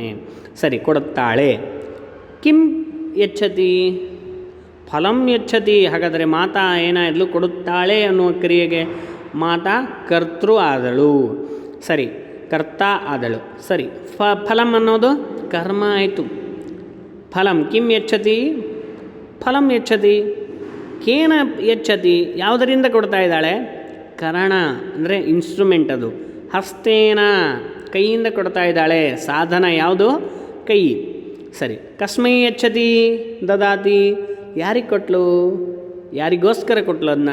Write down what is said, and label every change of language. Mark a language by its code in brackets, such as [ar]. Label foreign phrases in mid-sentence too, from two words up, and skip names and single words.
[kn] ಸರಿ, ಕೊಡುತ್ತಾಳೆ. [sa] ಕಿಂ ಯಚ್ಛತಿ ಫಲಂ ಯಚ್ಛತಿ. [kn] ಹಾಗಾದರೆ ಮಾತಾ ಏನಾದಳು? ಕೊಡುತ್ತಾಳೆ ಅನ್ನುವ ಕ್ರಿಯೆಗೆ ಮಾತಾ ಕರ್ತೃ ಆದಳು. ಸರಿ, ಕರ್ತ ಆದಳು. ಸರಿ, ಫಲಂ ಅನ್ನೋದು ಕರ್ಮ ಆಯಿತು. [sa] ಫಲಂ ಕಿಂ ಯಚ್ಛತಿ ಫಲಂ ಯಚ್ಛತಿ. ಕೇನ ಯಚ್ಛತಿ [kn] ಯಾವುದರಿಂದ ಕೊಡ್ತಾ ಇದ್ದಾಳೆ? ಕರಣ ಅಂದರೆ ಇನ್ಸ್ಟ್ರೂಮೆಂಟ್ ಅದು. ಹಸ್ತೇನ ಕೈಯಿಂದ ಕೊಡ್ತಾ ಇದ್ದಾಳೆ. ಸಾಧನ ಯಾವುದು? ಕೈ. ಸರಿ, [sa] ಕಸ್ಮೈ ಯಚ್ಛತಿ ದದಾತಿ. [kn] ಯಾರಿಗೆ ಕೊಟ್ಟಳು? ಯಾರಿಗೋಸ್ಕರ ಕೊಟ್ಟಳು ಅದನ್ನ?